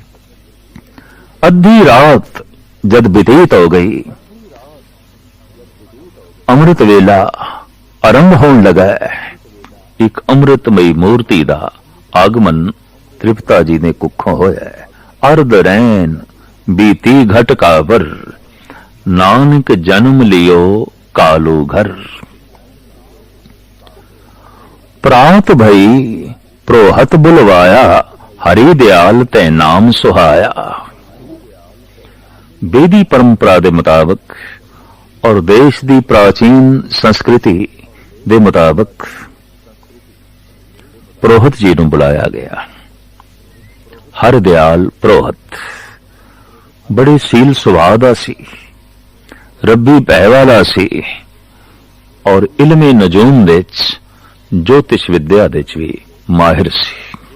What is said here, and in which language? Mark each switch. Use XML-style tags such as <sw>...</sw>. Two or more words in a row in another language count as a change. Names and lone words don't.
<pa>ਅੱਧੀ ਰਾਤ ਜਦ ਬੀਤੀਤ ਹੋ ਗਈ, ਅੰਮ੍ਰਿਤ ਵੇਲਾ ਆਰੰਭ ਹੋਨੇ ਲਗਾ। ਏਕ ਅੰਮ੍ਰਿਤਮਈ ਮੂਰਤੀ ਦਾ ਆਗਮਨ ਤ੍ਰਿਪਤਾ ਜੀ ਨੇ ਕੁੱਖੋਂ ਹੋਇਆ। ਅਰਧ ਰੈਨ ਬੀਤੀ ਘਟ ਕਾਵਰ, ਨਾਨਕ ਜਨਮ ਲੀਓ ਕਾਲੋ ਘਰ। ਪ੍ਰਾਤ ਭਈ ਪ੍ਰੋਹਤ ਬੁਲਵਾਇਆ, ਹਰਿ ਦਇਆਲ ਤੈ ਨਾਮ ਸੁਹਾਇਆ। ਵੇਦੀ ਪਰੰਪਰਾ ਕੇ ਮੁਤਾਬਿਕ ਔਰ ਦੇਸ਼ ਕੀ ਪ੍ਰਾਚੀਨ ਸੰਸਕ੍ਰਿਤੀ ਕੇ ਮੁਤਾਬਿਕ ਪ੍ਰੋਹਤ ਜੀ ਨੂੰ ਬੁਲਾਇਆ ਗਇਆ। ਹਰ ਦਇਆਲ ਪ੍ਰੋਹਤ ਬੜੇ ਸੀਲ ਸੁਭਾਵ ਦਾ ਸੀ, ਰੱਬੀ ਭੈ ਵਾਲਾ ਸੀ, ਔਰ ਇਲਮੇ ਨਜੂਮ ਵਿਚ ਜੋਤਿਸ਼ ਵਿਦਿਆ ਵਿਚ ਭੀ ਮਾਹਿਰ ਸੀ।</pa>